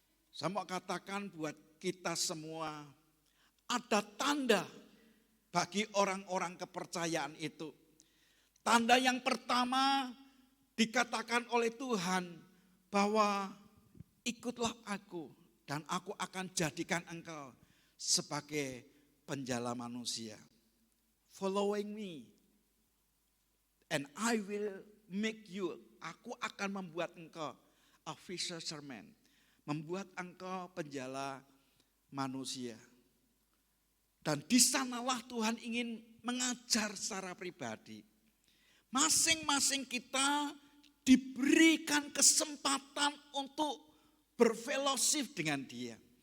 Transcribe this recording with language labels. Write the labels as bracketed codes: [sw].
[id] Saya mau katakan buat kita semua, ada tanda bagi orang-orang kepercayaan itu. Tanda yang pertama dikatakan oleh Tuhan bahwa ikutlah aku dan aku akan jadikan engkau sebagai penjala manusia. [en] Following me and I will make you. [id] Aku akan membuat engkau [en] a fisherman, [id] membuat engkau penjala manusia. Dan di sanalah Tuhan ingin mengajar secara pribadi. Masing-masing kita diberikan kesempatan untuk berfellowship dengan Dia.